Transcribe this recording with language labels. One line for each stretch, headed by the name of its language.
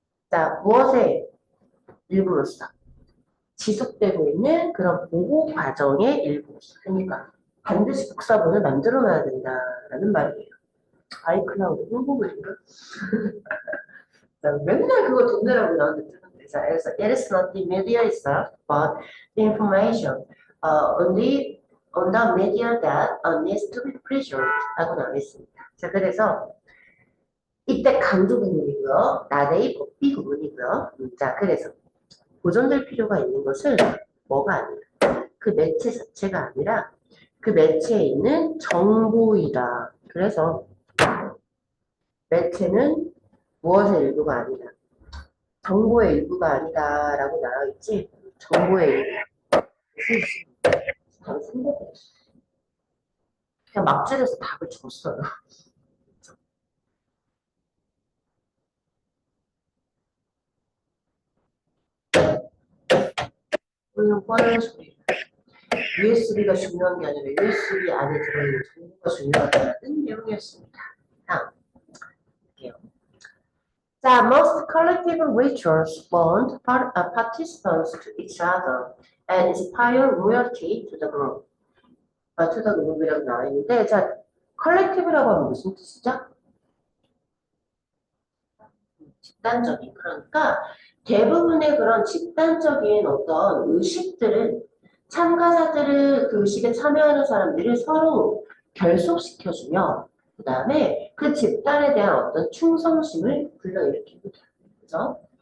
Korean: 자, 무엇의 일부로서? 지속되고 있는 그런 보호 과정의 일부로서. 그러니까 반드시 복사본을 만들어놔야 된다라는 말이에요. 아이클라우드 홍보물인가? 맨날 그거 돈 내라고 나한테 뜨는데. 자, 그래서
English: it is not the media itself, but the information on the media that needs to be preserved
Korean: 라고 나와 있습니다. 자, 그래서 이때 강조 구문이고요. 나대의 법비 구문이고요. 자, 그래서 보존될 필요가 있는 것은 뭐가 아니라 그 매체 자체가 아니라 그 매체에 있는 정보이다. 그래서 매체는 무엇의 일부가 아니다. 정보의 일부가 아니다라고 나와 있지. 정보의 일부. 그냥 막줄에서 답을 줬어요. 이건 뻔한 소리. USB가 중요한 게 아니라 USB 안에 들어있는 정보가 중요하다는 내용이었습니다. 다음 볼게요.
English: 자, most collective rituals bond participants to each other and inspire loyalty to the group. to the group
Korean: 이라고 나와 있는데, 자, collective라고 하면 무슨 뜻이죠? 집단적인. 그러니까 대부분의 그런 집단적인 어떤 의식들은 참가자들을 그 의식에 참여하는 사람들을 서로 결속시켜주며 그 다음에 그 집단에 대한 어떤 충성심을 불러일으킵니다. 그죠?